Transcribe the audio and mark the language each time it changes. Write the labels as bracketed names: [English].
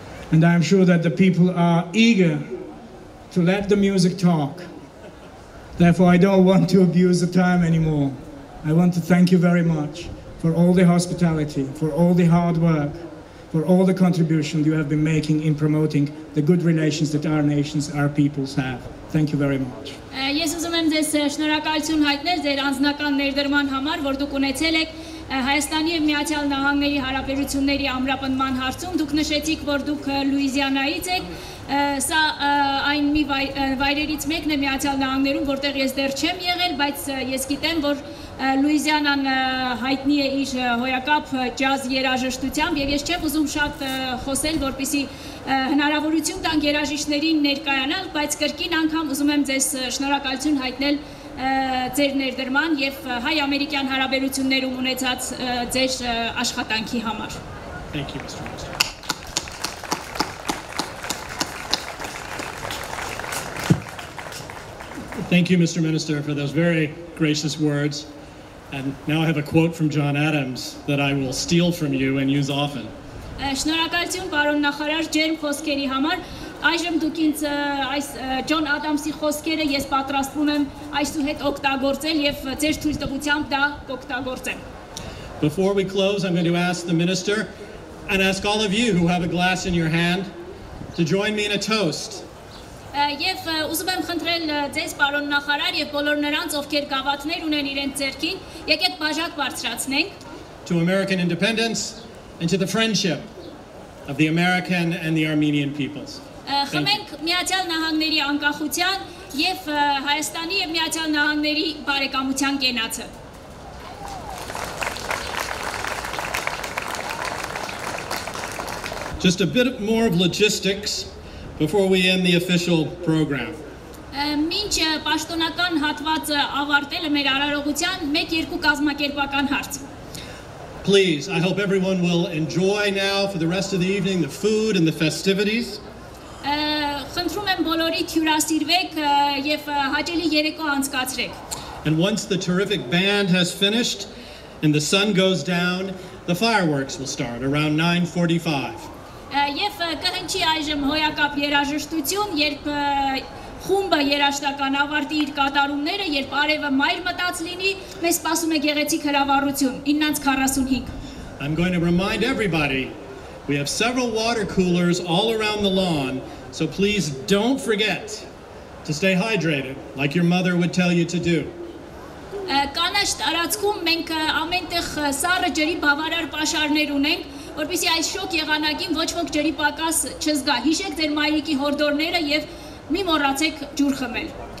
[English] And I'm sure that the people are eager to let the music talk. Therefore, I don't want to abuse the time anymore. I want to thank you very much for all the hospitality, for all the hard work, for all the contribution you have been making in promoting the good relations that our nations, our peoples have. Thank you very much. [Armenian] Ես ուզում եմ ձեզ շնորհակալություն հայտնել ձեր անձնական ներդրման համար, որ դուք ունեցել եք Հայաստանի եւ Միացյալ Նահանգների հարաբերությունների ամրապնդման հարցում։ Դուք նշեցիք, որ դուք Լուիզիանայից եք, սա այն մի վայրերից մեկն է Միացյալ Նահանգներում, որտեղ ես դեռ չեմ եղել, բայց ես գիտեմ, որ Լուիզիանան հայտնի է իր հոյակապ ջազ երաժշտությամբ եւ ես չեմ ուզում շատ խոսել, որպեսզի հնարավորություն տանք երաժիշտներին ներկայանալ, բայց կրկին անգամ ուզում եմ ձեզ շնորհակալություն հայտնել ձեր ներդրման եւ հայ-ամերիկյան հարաբերություններում ունեցած ձեր աշխատանքի համար։ [English] Thank you, Mr. Minister. Thank you, Mr. Minister, for those very gracious words. And now I have a quote from John Adams that I will steal from you and use often. [Armenian] Շնորհակալություն, պարոն նախարար, ջերմ խոսքերի համար։ Այժմ դուք ինձ այս Ջոն Ադամսի խոսքերը ես պատրաստվում եմ այսուհետ օգտագործել եւ ձեր թույլտվությամբ դա կօգտագործեմ։ [English] Before we close, I'm going to ask the minister and ask all of you who have a glass in your hand to join me in a toast. [Armenian] Եվ ուզում եմ խնդրել ձեզ պարոն նախարար եւ բոլոր նրանց, ովքեր գավաթներ ունեն իրենց ձեռքին, եկեք բաժակ բարձրացնենք. [English] To American independence and to the friendship of the American and the Armenian peoples. [Armenian] Խմենք Միացյալ Նահանգների անկախության եւ Հայաստանի եւ Միացյալ Նահանգների բարեկամության կենացը. [English] Just a bit more of logistics before we end the official program. [Armenian] Մինչ պաշտոնական հատվածը ավարտելը մեր արարողության 1-2 կազմակերպական հարց. [English] Please, I hope everyone will enjoy now for the rest of the evening the food and the festivities. [Armenian] Խնդրում եմ բոլորիդ հյուրասիրվեք եւ հաճելի երեկո անցկացրեք. [English] And once the terrific band has finished and the sun goes down, the fireworks will start around 9:45. [Armenian] Եվ կհնչի այժմ հոյակապ երաժշտություն, երբ խումբը երաժշտական ավարտի իր կատարումները, երբ արևը մայր մտած լինի, մեզ սպասում է գեղեցիկ հրավառություն 9:45. [English] I'm going to remind everybody we have several water coolers all around the lawn, so please don't forget to stay hydrated like your mother would tell you to do. [Armenian] Կանաչ տարածքում մենք ամենտեղ սառը ջրի բավարար պաշարներ ունենք, որպեսզի այս շոկ եղանակին ոչ ոք ջրի պակաս չզգա. Հիշեք ձեր մայրիկի հորդորները եւ մի մոռացեք ջուր խմել.